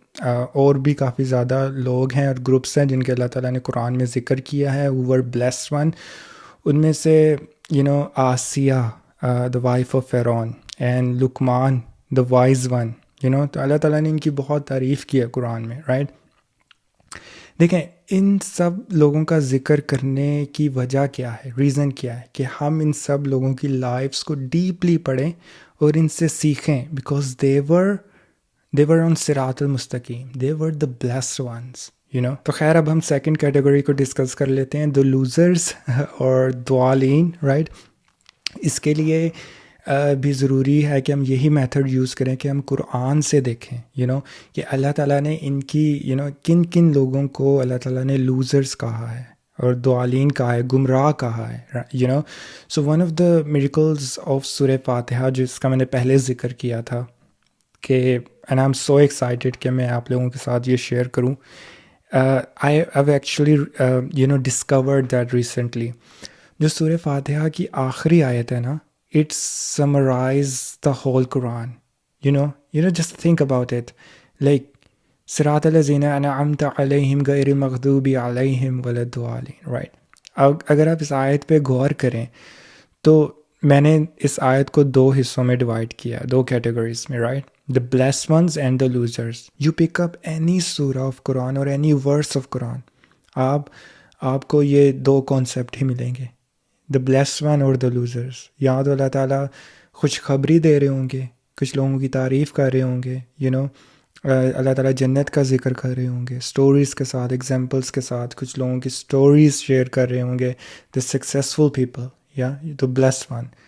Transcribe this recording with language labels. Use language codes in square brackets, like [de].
[ur] اور بھی کافی زیادہ لوگ ہیں اور گروپس ہیں جن کے اللہ تعالیٰ نے قرآن میں ذکر کیا ہے. [en] who were blessed one. [ur] ان میں سے [en] Asiya the wife of Firaun and Luqman the wise one. [ur] تو اللہ تعالیٰ نے ان کی بہت تعریف کی ہے قرآن میں, رائٹ. دیکھیں ان سب لوگوں کا ذکر کرنے کی وجہ کیا ہے, ریزن کیا ہے کہ ہم ان سب لوگوں کی لائفز کو ڈیپلی پڑھیں اور ان سے سیکھیں, بیکاز [en] they were on [ur] صراط المستقیم, [en] they were the blessed ones. [ur] تو خیر اب ہم سیکنڈ کیٹیگری کو ڈسکس کر لیتے ہیں, [en] the losers [ur] اور ضالین, رائٹ. اس کے لیے بھی ضروری ہے کہ ہم یہی میتھڈ یوز کریں کہ ہم قرآن سے دیکھیں کہ اللہ تعالیٰ نے ان کی کن کن لوگوں کو اللہ تعالیٰ نے لوزرز کہا ہے اور ضالین کہا ہے, گمراہ کہا ہے. [en] so one of the miracles of Surah Fatiha [ur] جس کا میں نے پہلے ذکر کیا تھا کہ [en] and I am so excited [ur] کہ میں آپ لوگوں کے ساتھ یہ شیئر کروں. [en] I have actually discovered that recently. [ur] جو سورہ فاتحہ کی آخری آیت ہے نا, [en] it summarize the whole Quran. Just think about it. [ar] Like صراط الذین انعمت علیہم غیر المغضوب علیہم ولا الضالین, right. [ur] اگر آپ اس آیت پہ غور کریں تو میں نے اس آیت کو 2 حصوں میں ڈیوائڈ کیا, 2 کیٹیگریز میں, right. [en] The blessed ones and the losers. You pick up any surah of Quran or any verse of Quran, [ur] آپ کو یہ 2 کانسیپٹ ہی ملیں گے, [en] the blessed one اور the losers. [ur] یا تو اللہ تعالیٰ خوشخبری دے رہے ہوں گے, کچھ لوگوں کی تعریف کر رہے ہوں گے, اللہ تعالیٰ جنت کا ذکر کر رہے ہوں گے, سٹوریز کے ساتھ, ایگزامپلس کے ساتھ, کچھ لوگوں کی سٹوریز شیئر کر رہے ہوں گے, [en] the successful people, [ur] یا the blessed one.